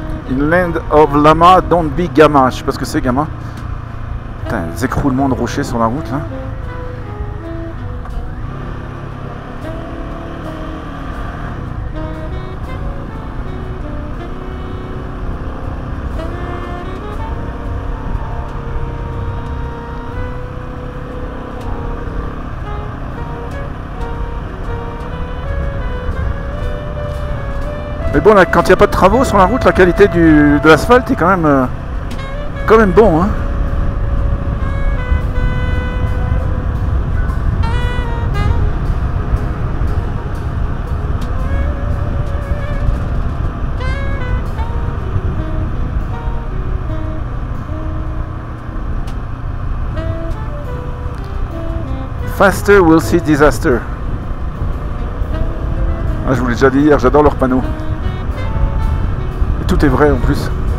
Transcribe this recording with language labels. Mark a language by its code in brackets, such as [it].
[en] In land of Lama, don't be Gamma. [fr] Je sais pas ce que c'est Gamma. Putain, des écroulements de rochers sur la route là. Mais bon, là, quand il n'y a pas de travaux sur la route, la qualité de l'asphalte est quand même bon. Hein. [en] Faster will see disaster. [fr] Ah, je vous l'ai déjà dit hier, j'adore leurs panneaux. Tout est vrai en plus.